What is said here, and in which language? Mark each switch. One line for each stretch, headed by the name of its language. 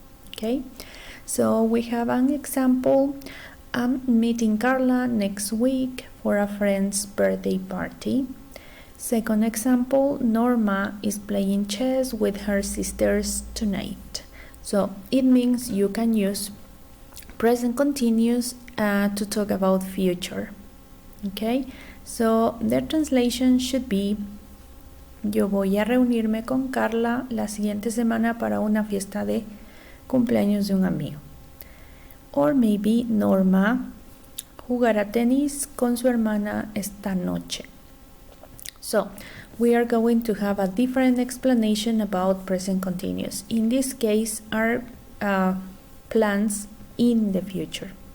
English: Okay, so we have an example. I'm meeting Carla next week for a friend's birthday party. Second example, Norma is playing chess with her sisters tonight. So it means you can use present continuous to talk about future. Okay, so the translation should be:
Spanish: yo voy a reunirme con Carla la siguiente semana para una fiesta de cumpleaños de un amigo.
English: Or maybe
Spanish: Norma jugará tenis con su hermana esta noche.
English: So we are going to have a different explanation about present continuous. In this case, are plans in the future.